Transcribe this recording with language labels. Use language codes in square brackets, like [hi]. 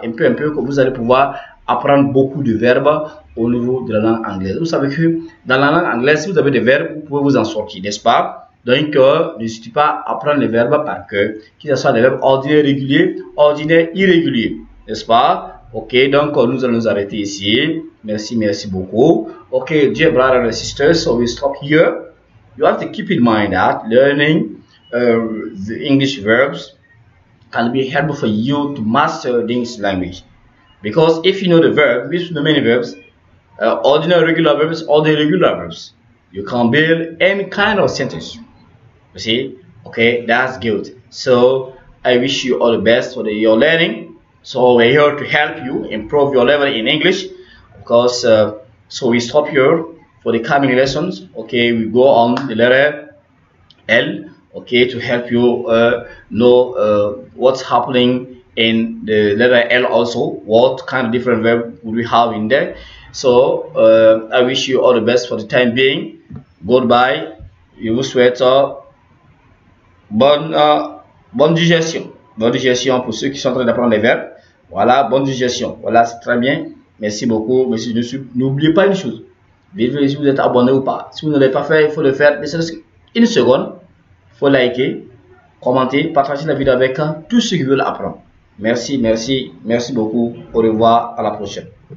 [fr] Un peu que vous allez pouvoir apprendre beaucoup de verbes au niveau de la langue anglaise. Vous savez que dans la langue anglaise, si vous avez des verbes, vous pouvez vous en sortir, n'est-ce pas? Donc, n'hésitez pas à apprendre les verbes par cœur, qu'ils soient des verbes ordinaires réguliers, ordinaires irréguliers, n'est-ce pas? Ok, donc nous allons nous arrêter ici. Merci beaucoup. [en] Ok, dear brothers and sisters, so we stop here. You have to keep in mind that learning the English verbs can be helpful for you to master the English language, because if you know the verb, if you know many verbs, ordinary regular verbs, or the irregular verbs, you can build any kind of sentence. You see, okay, that's good. So I wish you all the best for your learning. So we're here to help you improve your level in English, because so we stop here for the coming lessons. Okay, we go on the letter L. Okay, to help you know what's happening in the letter L also, what kind of different verb would we have in there. So I wish you all the best for the time being. Goodbye. [fr] Je vous souhaite bonne digestion. Bonne digestion pour ceux qui sont en train d'apprendre les verbes. Voilà, bonne digestion. Voilà, c'est très bien. Merci beaucoup. Monsieur, n'oubliez pas une chose. Vérifiez si vous êtes abonné ou pas. Si vous ne l'avez pas fait, il faut le faire. Mais c'est une seconde. Il faut liker, commenter, partager la vidéo avec tous ceux qui veulent apprendre. Merci beaucoup. Au revoir, à la prochaine.